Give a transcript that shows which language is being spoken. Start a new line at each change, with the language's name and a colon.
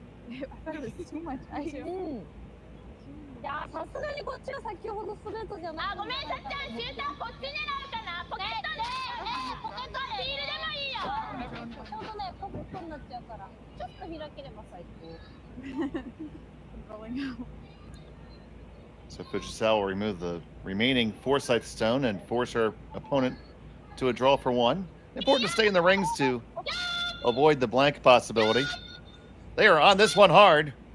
English: I thought it was too much ice.
Japanese: いやさすがにこっちが先ほどストレートじゃない。ごめん、さっちゃん、シューターこっち狙うかな。ポケットで、ポケットヒールでもいいよ。ちょうどね、ポケットになっちゃうから、ちょっと開ければ最高。
English: So Fujisawa will remove the remaining Forsythe stone and force her opponent to a draw for one. Important to stay in the rings to avoid the blank possibility. They are on this one hard.